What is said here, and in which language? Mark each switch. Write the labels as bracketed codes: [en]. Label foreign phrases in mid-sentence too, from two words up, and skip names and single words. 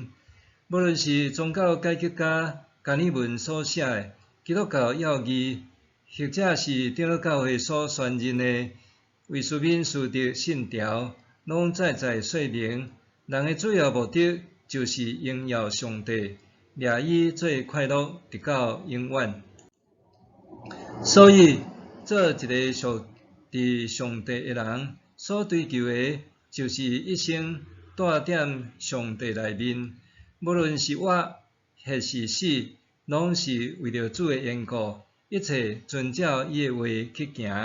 [nan] 无论是宗教改革家加尔文所写的基督教要义，或者是长老教会所宣认的为书面书的信条，拢再再说明，人的主要目的就是荣耀上帝，掠伊做快乐，直到永远。所以，做一个属伫上帝的人，所追求的，就是一生住踮上帝内面，无论是活还是死，拢是为着主的缘故，一切遵照伊的话去行。